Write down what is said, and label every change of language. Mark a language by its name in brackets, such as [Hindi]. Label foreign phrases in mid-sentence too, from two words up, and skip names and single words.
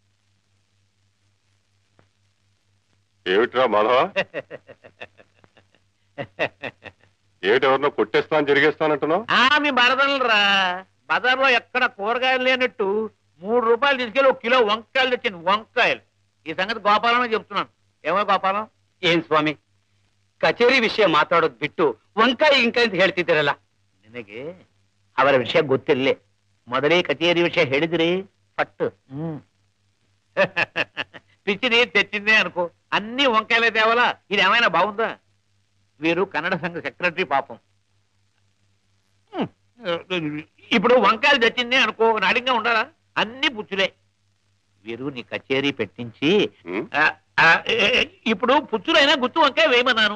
[Telugu] ఏమిట్రా మాధవ? ఏమిటెవరినో కొట్టేస్తాను జరిగేస్తానంటున్నావు? మీ బరదనరా, బజార్లో ఎక్కడ కూరగాయలు లేనట్టు 3 రూపాయలు తీసుకెళ్ళి 1 కిలో వంకాయలు తెచ్చింది. వంకాయలు. ఈ సంగతి గోపాలమే చెప్తున్నాను. ఏమో ಗೋಪಾಲಂ? [Kannada] ಏನ್ ಸ್ವಾಮಿ, ಕಚೇರಿ ವಿಷಯ ಮಾತಾಡೋದ್ ಬಿಟ್ಟು ವಂಕಾಯಿ ಗಿಂಕಾಯಿ ಅಂತ ಹೇಳ್ತಿದ್ದೀರಲ್ಲ. ನಿನಗೆ ಅವರ ವಿಷಯ ಗೊತ್ತಿರಲಿ. ಮೊದಲೇ ಕಚೇರಿ ವಿಷಯ ಹೇಳಿದ್ರಿ ಪಟ್ಟು. [Telugu] పిచ్చిది తెచ్చిందే అనుకో, అన్ని వంకాయలే తేవాలా? ఇది ఏమైనా బాగుందా? వీరు కన్నడ సంఘ సెక్రటరీ పాపం. ఇప్పుడు వంకాయలు తెచ్చిందే అనుకో, నాడిగా ఉండాలా? అన్ని పుచ్చులే. వీరు నీ కచేరీ పెట్టించి ఇప్పుడు పుచ్చులైనా గుత్తు వంకాయ వేయమన్నాను.